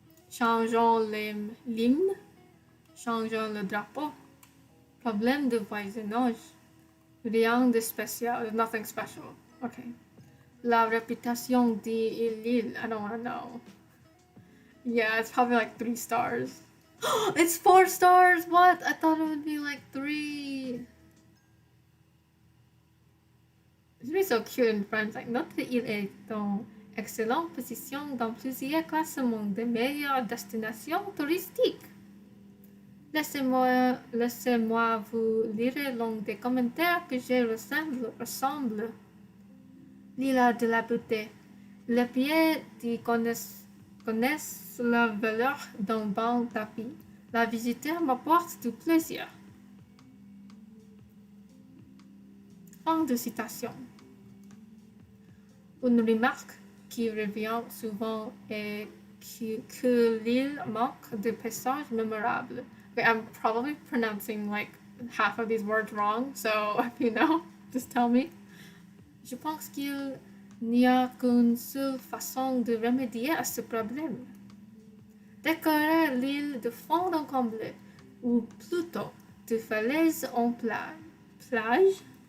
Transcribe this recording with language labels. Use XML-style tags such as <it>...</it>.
<fr>Changeons l'hymne, changeons le drapeau. Problème de voisinage. Rien de spécial.</fr> <en>There's nothing special. Okay.</en> <fr>La réputation de l'île.</fr> <en>I don't want to know. Yeah, it's probably like 3 stars. It's 4 stars! What? I thought it would be like 3. It's really so cute in French.</en> <fr>Like, notre île est en excellente position dans plusieurs classements des meilleures destinations touristiques. Laissez-moi vous lire l'un des commentaires que je ressemble. L'île de la beauté. Les pieds qui connaissent la valeur d'un bon tapis. La visite m'apporte du plaisir. Fin de citation. Une remarque qui revient souvent est que l'île manque de paysages mémorables.</fr> <en>Okay, I'm probably pronouncing like half of these words wrong, so if you know, just tell me.</en> <fr>Je pense qu'il n'y a qu'une seule façon de remédier à ce problème. Décorer l'île de fond en comble, ou plutôt de falaises en plage.</fr>